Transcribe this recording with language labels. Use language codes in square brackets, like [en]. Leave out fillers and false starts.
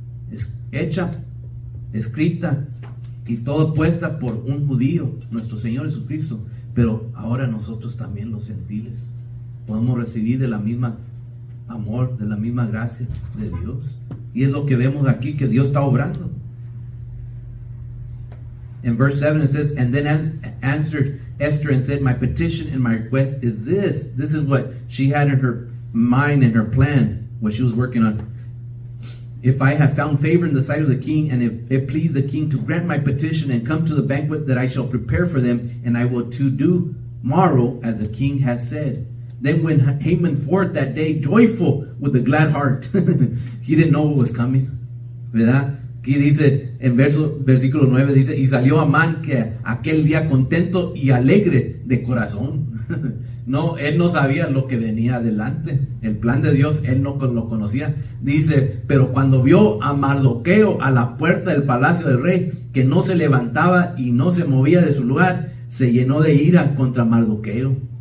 [es] Es hecha, escrita y todo puesta por un judío, nuestro Señor Jesucristo. Pero ahora nosotros también, los gentiles, podemos recibir de la misma amor, de la misma gracia de Dios. Y es lo que vemos aquí, que Dios está obrando. [en] In verse 7 it says, and then answered Esther and said, my petition and my request is this. This is what she had in her mind and her plan, what she was working on. If I have found favor in the sight of the king, and if it please the king to grant my petition and come to the banquet that I shall prepare for them, and I will to do tomorrow as the king has said. Then went Haman forth that day joyful with a glad heart. He didn't know what was coming, ¿verdad? [es] Aquí dice, en versículo 9 dice, y salió Amán que aquel día contento y alegre de corazón. No, él no sabía lo que venía adelante. El plan de Dios, él no lo conocía. Dice, pero cuando vio a Mardoqueo a la puerta del palacio del rey, que no se levantaba y no se movía de su lugar, se llenó de ira contra Mardoqueo.